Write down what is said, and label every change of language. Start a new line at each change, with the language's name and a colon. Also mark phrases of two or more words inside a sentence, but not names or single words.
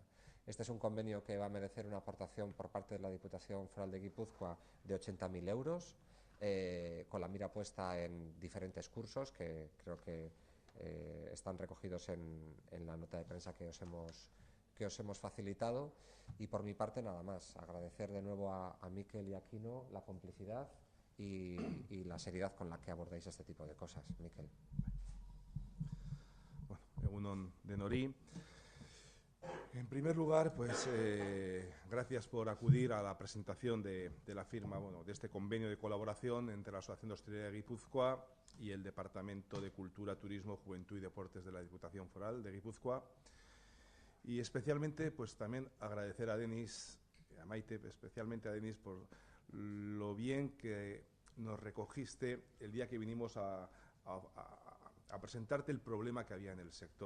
Spanish: Este es un convenio que va a merecer una aportación por parte de la Diputación Foral de Guipúzcoa de 80.000 euros, con la mira puesta en diferentes cursos que creo que están recogidos en la nota de prensa que os hemos facilitado. Y por mi parte nada más, agradecer de nuevo a Mikel y a Quino la complicidad y la seriedad con la que abordáis este tipo de cosas. Mikel.
Basque: Bueno, egunon denori.
Spanish: En primer lugar, pues gracias por acudir a la presentación de la firma, de este convenio de colaboración entre la Asociación de Hostelería de Guipúzcoa y el Departamento de Cultura, Turismo, Juventud y Deportes de la Diputación Foral de Guipúzcoa. Y especialmente, pues también agradecer a Denis, a Maite, especialmente a Denis, por lo bien que nos recogiste el día que vinimos a presentarte el problema que había en el sector.